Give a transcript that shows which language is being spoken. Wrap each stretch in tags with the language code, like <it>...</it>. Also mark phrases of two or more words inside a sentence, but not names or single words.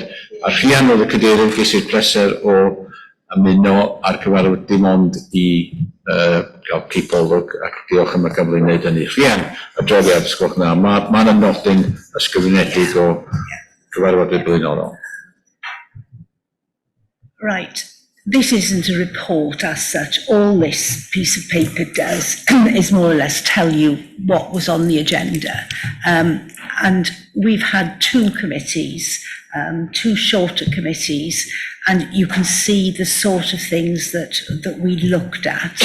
<cy>A rhian oedd y cadeirydd ges i'r pleser o ymuno ar cyfarfod dim ond I gael cipolwg ac diolch am y gyfle I wneud hynny. Rhian, adroddiad, sgwch na, mae yna nodyn ysgrifenedig o cyfarfod y blaenorol.</cy> <en>Right. This isn't a report as such. All this piece of paper does is more or less tell you what was on the agenda. And we've had two committees, two shorter committees, and you can see the sort of things that we looked at.</en>